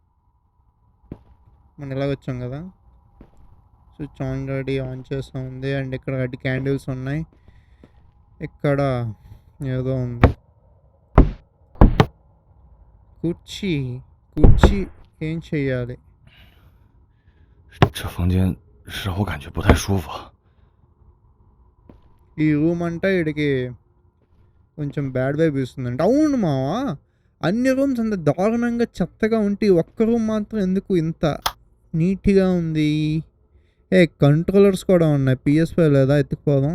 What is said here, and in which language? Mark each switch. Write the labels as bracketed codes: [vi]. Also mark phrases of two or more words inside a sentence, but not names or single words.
[te] మనం ఇలాగ వచ్చాం కదా. [en] switch already on [te] చేస్తూ ఉంది. అండ్ ఇక్కడ గడ్డి క్యాండిల్స్ ఉన్నాయి. ఇక్కడ ఏదో ఉంది. కుర్చీ ఏం చెయ్యాలి? [zh] 这房间让我感觉不太舒服。 [te] ఈ రూమ్ అంటే వీడికి కొంచెం [en] bad vibe [te] ఇస్తుందంట. అవును మావా, అన్ని రూమ్స్ అంత దారుణంగా చెత్తగా ఉంటే ఒక్క రూమ్ మాత్రం ఎందుకు ఇంత నీట్గా ఉంది? కంట్రోలర్స్ కూడా ఉన్నాయి. PS5 లేదా ఎత్తుకుపోదాం.